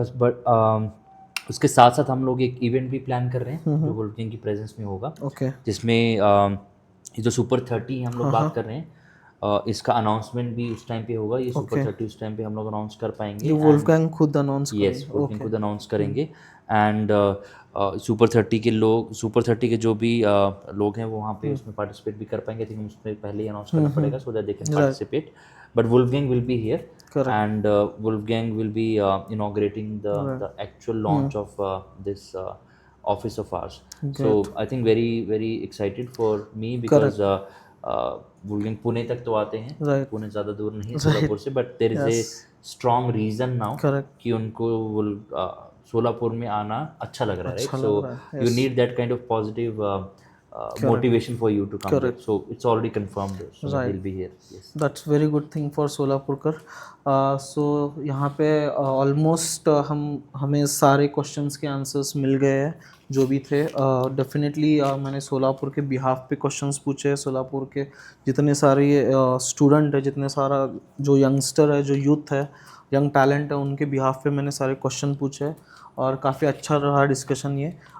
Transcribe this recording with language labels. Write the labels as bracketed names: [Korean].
[Hindi] But उसके साथ साथ हम लोग एक इवेंट भी प्लान कर रहे हैं जो वोल्फगैंग की प्रेजेंस में होगा, जिसमें ये जो सुपर 30 हम लोग बात कर रहे हैं, इसका अनाउंसमेंट भी उस टाइम पे होगा। ये सुपर 30 उस टाइम पे हम लोग अनाउंस कर पाएंगे। वोल्फगैंग खुद अनाउंस करेंगे? यस, वोल्फगैंग खुद अनाउंस करेंगे। एंड सुपर 30 के जो भी लोग हैं वो वहाँ पे उसमें पार्टिसिपेट भी कर पाएंगे। आई थिंक उसमें पहले ही अनाउंस करना पड़ेगा so that दे can participate. [English] But Wolfgang will be here, and Wolfgang will be inaugurating the actual launch of this office of ours. So I think very excited for me, because Wolfgang [Hindi] Pune तक तो आते हैं, पुणे ज़्यादा दूर नहीं है सोलापुर से, [English] but there is a strong reason now [Hindi] कि उनको सोलापुर में आना अच्छा लग रहा है, right? [English] So you need that kind of positive motivation for you to come here. So it's already confirmed, so he'll be here. Yes, that's very good thing for Solapurkar. [Hindi] so यहाँ पे ऑलमोस्ट हमें सारे क्वेश्चंस के answers मिल गए हैं जो भी थे। डेफिनेटली मैंने सोलापुर के बिहाफ पे क्वेश्चंस पूछे, सोलापुर के जितने सारे स्टूडेंट है, जितने सारा जो यंगस्टर है, जो यूथ है, यंग टैलेंट है, उनके बिहाफ पे मैंने सारे क्वेश्चन पूछे, और काफ़ी अच्छा रहा डिस्कशन ये।